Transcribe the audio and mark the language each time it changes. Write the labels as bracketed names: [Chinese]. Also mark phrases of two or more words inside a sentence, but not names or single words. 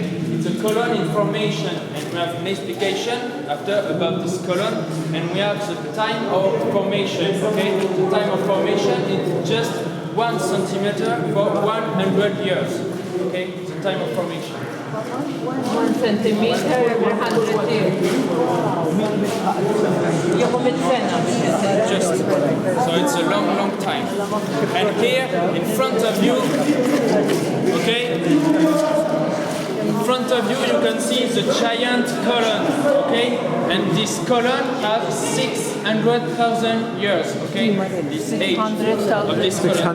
[English] It's a column in formation, and we have an explication after about this column, and we have the time of formation, okay? The time of formation is just 1 centimeter for 100 years, okay? The time of formation. 1 centimeter every 100 years. [Maltese] Jom il-sena. [English] Just so it's a long time. And here in front of you, okay, in front of you you can see the giant column, okay, and this column has 600,000 years, okay, this age of this column.